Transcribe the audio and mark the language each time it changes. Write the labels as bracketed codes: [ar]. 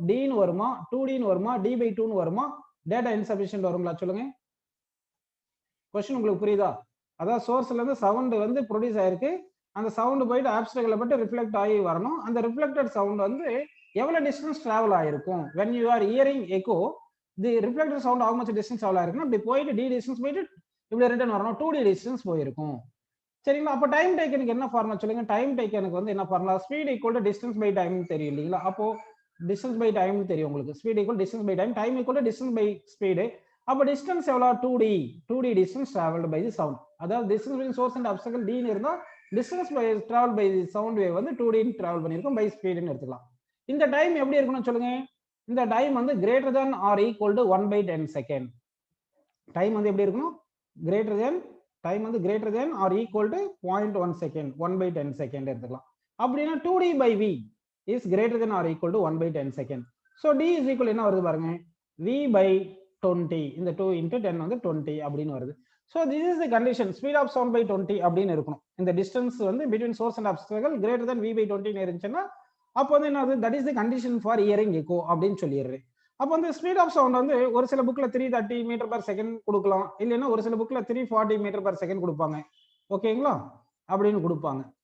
[ta] டின்னு வருமா, 2டின்னு வருமா, D by 2ன்னு வருமா, டேட்டா இன்சபிஷியன்ட் வருங்களா? சொல்லுங்க. கொஸ்டின் உங்களுக்கு புரியுதா? அதாவது சோர்ஸ்ல இருந்து சவுண்ட் வந்து ப்ரொடியூஸ் ஆயிருக்கு, அந்த சவுண்ட் போயிட்டு ஆப்ஸ்டக்கிள பட்டு ரிஃப்ளெக்ட் ஆகி வரணும். அந்த ரிஃப்ளெக்டட் சவுண்ட் வந்து எவ்வளவு டிஸ்டன்ஸ் டிராவல் ஆயிருக்கும்? [en] when you are hearing echo the reflected sound how much distance travel [ta] ஆயிருக்குன்னா இப்படி போயிட்டு டி டிஸ்டன்ஸ் போயிட்டு இப்படி ரிட்டர்ன் வரணும், 2d டிஸ்டன்ஸ் போயிருக்கும். சரிங்களா? அப்போ டைம் டேக்கனுக்கு என்ன ஃபார்முலா சொல்லுங்க? டைம் டேக்கனுக்கு வந்து என்ன formula? Speed equal to distance by time தெரியும் இல்லைங்களா? அப்போ டிஸ்டன்ஸ் பை டைம் தெரியும் உங்களுக்கு. Speed equal distance by time, time equal to distance by speed. அப்போ டிஸ்டன்ஸ் எவ்வளோ? 2d distance travelled by the sound. அதாவது distance between source and obstacle டின்னு இருந்தா distance by travel by the sound wave வந்து 2d travel பண்ணிருக்கும் by ஸ்பீடுன்னு எடுத்துக்கலாம். இந்த time எப்படி இருக்கணும் சொல்லுங்க? இந்த டைம் வந்து greater than R equal to 1/10 second. Time வந்து எப்படி இருக்கணும்? டைம் வந்து greater than R equal to 0.1 second, 1/10 second எடுத்துக்கலாம். அப்படின்னா [en] 2d by v is greater than or equal to 1/10 second. [ta] So d is equal என்ன வருது பாருங்க, v by 20. இந்த 2 into 10 வந்து 20 அப்படின்னு வருது. [en] so this is the condition, speed of sound by 20 [ta] அப்படின்னு இருக்கணும். இந்த டிஸ்டன்ஸ் வந்து [en] between source and obstacle [ta] greater than v by 20 இருந்துச்சுன்னா அப்போ வந்து என்ன, [en] that is the condition for hearing echo [ta] அப்படின்னு சொல்லிடுறேன். அப்போ வந்து ஸ்பீட் ஆஃப் சவுண்ட் வந்து ஒரு சில புக்ல 330 மீட்டர் பர் செகண்ட் கொடுக்கலாம், இல்லைன்னா ஒரு சில புக்ல 340 மீட்டர் பர் செகண்ட் கொடுப்பாங்க. ஓகேங்களா? அப்படின்னு கொடுப்பாங்க.